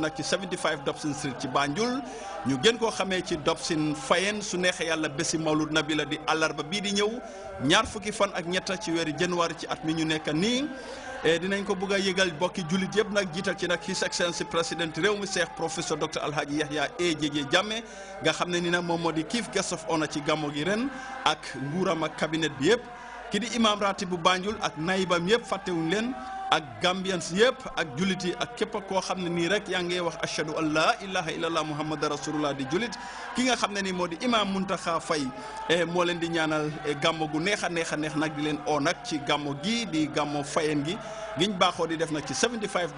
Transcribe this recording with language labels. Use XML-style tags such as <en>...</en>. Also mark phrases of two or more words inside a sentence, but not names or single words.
<wo>nak ci 75 Dobson Street ci Banjul ñu gën ko xamé ci Dobson Fayen su neexé yalla bési Mawlud Nabi la di alarba bi di ñew ñaar fukki fan ak ñetta ci wéru janvier ci at mi ñu nekk ni dinañ ko bëgg a yëgal bokki julit yëpp nag jiital ci nag</wo> <en>His Excellency</en> <wo>président réew mi Cheikh professeur Dr Alhaji Yahya Ejj Jammeh nga xam ne ni nag moom moo di</wo> <en>chief guest of honor</en> <wo>ci gàmmo gi ren ak nguuram ak cabinet bi yëpp ki di imam ratib bu Banjul ak naibam yëpp fàttewuñ leen ak Gambians yëpp ak julit yi ak képp koo xam ne nii rek yaa ngi wax</wo> <ar>أشهد أن لا إله إلا الله محمد رسول الله</ar> <wo>di julit ki nga xam ne nii moo di imam Muntaxa Fay moo leen di ñaanal gàmmo gu neex a neex nag di leen oo nag ci gàmmo gi di gàmmo Fayeen gi giñ baaxoo di def nag ci 75</wo>